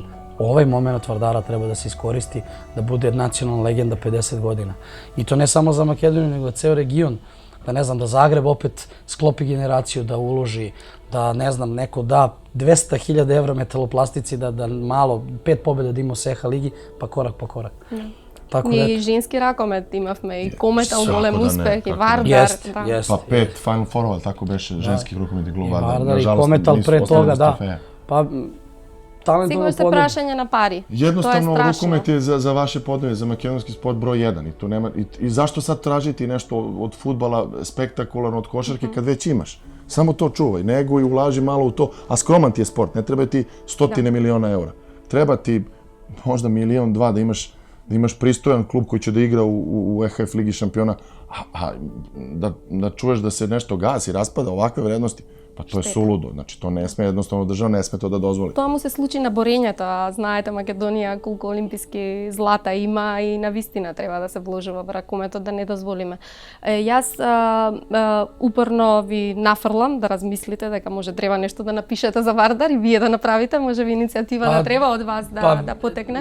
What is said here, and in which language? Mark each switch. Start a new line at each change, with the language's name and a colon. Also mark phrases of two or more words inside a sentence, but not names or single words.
Serbian: Ovaj moment Vardara treba da se iskoristi, da bude nacionalna legenda 50 godina. I to ne samo za Makedoniju, nego ceo region. Da ne znam, da Zagreb opet sklopi generaciju, da uloži, da ne znam, neko da 200.000 evra metaloplastici, da malo, 5 pobjeda da ima u SEHA ligi, pa korak po korak.
Macedonian: Ние и женски ракомет имавме и Кометал голем успех и Вардар.
Serbian: Pa 5 Final Four-ova, tako beše, ženskih rukometnih klub Vardar. Vardar i Kometal pre toga, da. Pa
Macedonian: Сигурно сте прашање на пари.
Serbian: Jednostavno, rukomet je za vaše podneve, za makedonski sport broj 1. I zašto sad tražiti nešto od fudbala spektakularno, od košarke, kad već imaš? Samo to čuvaj, neguj, ulaži malo u to, a skroman ti je sport, ne treba ti stotine miliona eura. Treba ti možda 1-2 da imaš pristojan klub koji će da igra u EHF Ligi šampiona, a da čuješ da se nešto gasi, raspada ovakve vrednosti, pa to je suludo.
Macedonian: Значи то не сме,
Serbian: jednostavno država ne sme to da dozvoli.
Macedonian: Тоа му се случи на борењето, а знаете Македонија колку олимписки злата има и навистина треба да се вложи во ракометот да не дозволиме. Јас упорно ви нафрлам да размислите дека може треба нешто да напишете за Вардар и вие да направите, може би иницијатива да треба од вас да потекне.